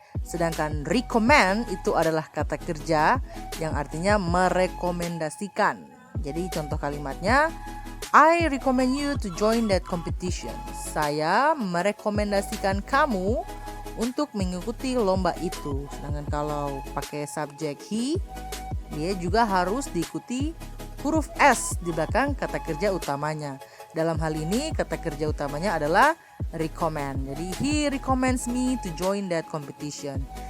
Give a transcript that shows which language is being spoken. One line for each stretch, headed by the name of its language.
Indonesian: Sedangkan recommend itu adalah kata kerja yang artinya merekomendasikan. Jadi contoh kalimatnya,
English: I recommend you to join that competition.
Indonesian: Saya merekomendasikan kamu untuk mengikuti lomba itu. Sedangkan kalau pakai subjek he, dia juga harus diikuti huruf S di belakang kata kerja utamanya. Dalam hal ini kata kerja utamanya adalah recommend.
English: Jadi he recommends me to join that competition.